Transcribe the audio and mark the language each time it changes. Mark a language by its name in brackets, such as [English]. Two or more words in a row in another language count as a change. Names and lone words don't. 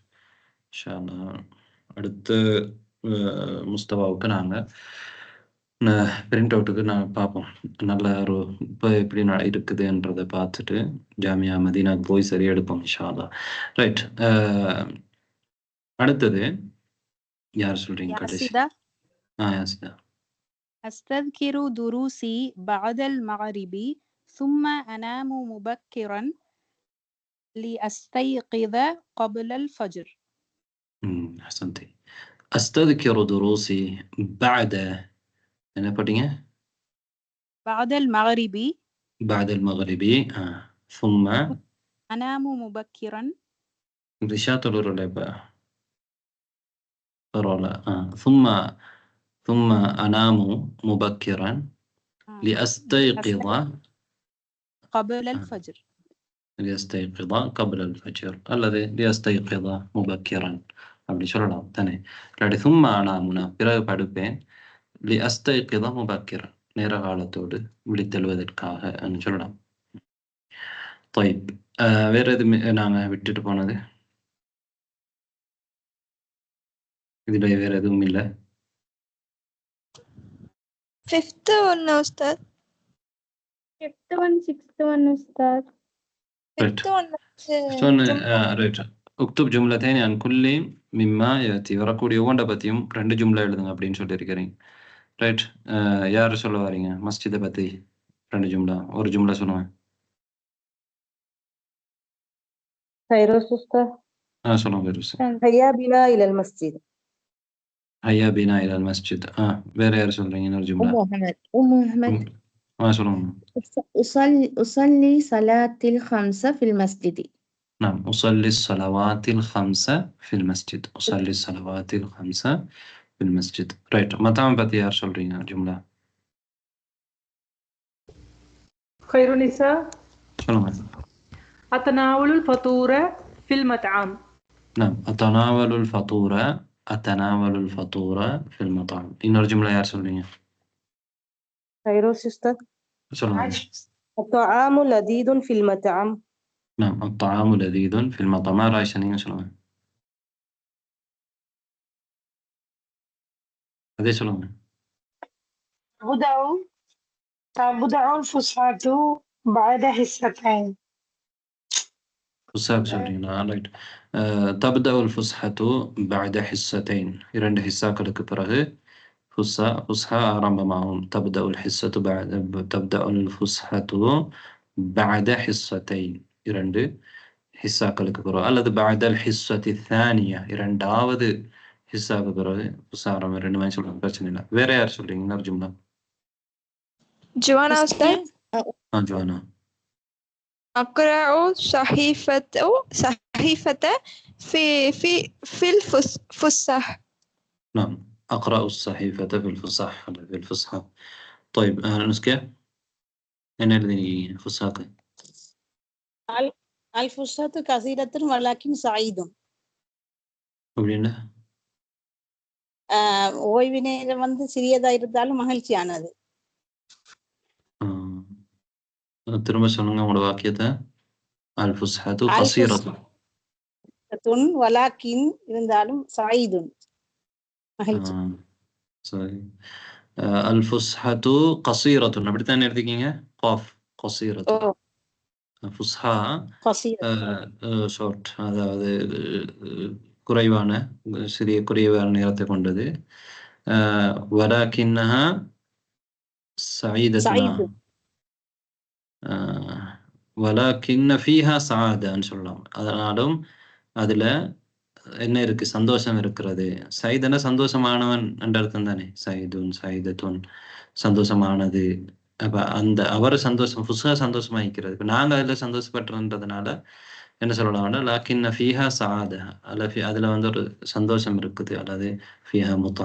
[Arabic] إن شاء الله [Tamil] அடுத்து முஸ்தபாவுக்கு நாங்க [English] print out-க்கு [Tamil] நான் பார்ப்போம். நல்ல ஒரு இப்போ எப்படி இருக்குதுன்றதை பார்த்துட்டு ஜாமியா மதீனாக்கு போய் சரியா எடுப்போம் [Arabic] إن شاء الله. [Tamil] ரைட். அடுத்தது யார் சொல்றீங்க கடைசி? யாசிதா யாசிதா. [Arabic] أستذكر دروسي بعد المغرب ثم أنام مبكرا لأستيقظ قبل الفجر. أحسنتي. أستذكر دروسي بعد [Tamil] என்ன படிங்க? [Arabic] بعد المغرب بعد المغرب ثم أنام مبكرا [Tamil] ரிஷாத் தொழுறல இப்ப பரவாயில்ல. [Arabic] ثم أنام مبكرا لأستيقظ قبل الفجر. ليستيقظ قبل الفجر அல்லது ليستيقظ مبكرا [Tamil] அப்படி சொல்லலாம் தானே. இல்லாட்டி [Arabic] ثم أنامنا [Tamil] பிறகு படுப்பேன் [Arabic] لأستيقظ مبكرا [Tamil] நேர காலத்தோடு விழித்தெழுவதற்காக சொல்லலாம். طيب வேற எது நாங்க விட்டுட்டு போனது? இதுல வேற எதுவும் இல்லை. [English] Fifth one, Ustad. Fifth one, sixth one, Ustad. Fifth one. [Tamil] ரைட். [Arabic] اكتب جملتين عن كل مما يأتي. [Tamil] வரக்கூடிய ஒவ்வொன்றை பத்தியும் 2 ஜும்லா எழுதுங்க அப்படின்னு சொல்லியிருக்கிறீங்க. ரைட். யார் சொல்ல வரீங்க? மஸ்ஜிதை பத்தி 2 ஜும்லா. ஒரு ஜும்லா சொல்லுங்க. [Arabic] فيروز أستاذ. [Tamil] சொல்லுங்க فيروز. [Arabic] هيا بنا إلى المسجد. هيا بنا إلى المسجد. [Tamil] வேற யார் சொல்றீங்க? இன்னொரு ஜும்லா. أم محمد. சொல்லுங்க. [Arabic] أصلي صلاة الخمس في المسجد. نعم. أصلي الصلوات الخمس في المسجد. أصلي الصلوات الخمس في المسجد. [Tamil] ரைட். மத்தவங்க பத்தி யார் சொல்றீங்க ஜும்லா? خيرونيسا. சொல்லுங்க. [Arabic] أتناول الفطور في المطعم. نعم. أتناول الفطور في المطعم. [Tamil] இன்னொரு ஜும்லா யார் சொல்றீங்க? [Arabic] فيروز أستاذ. [Tamil] சொல்லுங்க. [Arabic] الطعام لذيذ في المطعم. نعم. الطعام لذيذ في المطعم. رايشة [Tamil] நீங்க சொல்லுங்க. அதே சொல்லுங்க. [Arabic] تبدأ الفسحة بعد حصتين. [Tamil] فسحة சொல்றீங்களா? ரைட். [Arabic] تبدأ الفسحة بعد حصتين. [Tamil] 2 ஹிஸ்ஸாக்களுக்கு பிறகு فسحة ஆரம்பமாகும். [Arabic] تبدأ الفسحة بعد حصتين. [Tamil] 2 ஹிஸ்ஸாக்களுக்கு பிறகு அல்லது [Arabic] بعد الحصة الثانية. [Tamil] 2வது ஹிஸ்ஸாக்கு பிறகு ஆரம்பம். 2 மாதிரி சொல்றாங்க, பிரச்சனை இல்லை. வேற யார் சொல்றீங்க? இன்னொரு ஜும்லா. [Arabic] جوانا أستاذ. جوانا. أقرأ صحيفة في الفسح. نعم. أقرأ الصحيفة في الفسحة. طيب نسكة أنا الذي فسحة. الفسحة كثيرة ولكن سعيد. [Tamil] அப்படின்னா ஓய்வு நேரம் சிறியதா இருந்தாலும் மகிழ்ச்சியானது. திரும்ப சொல்லுங்க உங்களோட வாக்கியத்தை. [Arabic] الفسحة قصيرة [Tamil] ولكن இருந்தாலும் سعيد மகிழ்ச்சி. சரி. [Arabic] الفسحة قصيرة [Tamil] அப்படித்தானே எடுத்துக்கீங்க. [Arabic] قاف قصيرة. [Tamil] فسحة ஷார்ட், அதாவது குறைவான குறைவான நேரத்தை கொண்டது. [Arabic] ولكنها سعيدة. ولكن فيها سعادة சொல்லலாம். [Tamil] அதனாலும் அதுல என்ன இருக்கு? சந்தோஷம் இருக்கிறது. சைதன சந்தோஷமானவன் என்ற அர்த்தம் தானே. [Arabic] سعيد سعيدة [Tamil] சந்தோஷமானது. அப்ப அந்த அவர் சந்தோஷம் ஃபுஸ்ஹா சந்தோஷமாயிக்கிறது. இப்ப நாங்க அதுல சந்தோஷப்பட்டுறதுனால என்ன சொல்லலாம்னா [Arabic] لكن فيها سعادة, [Tamil] அதுல ஒரு சந்தோஷம் இருக்குது, அல்லது [Arabic] فيها متعة.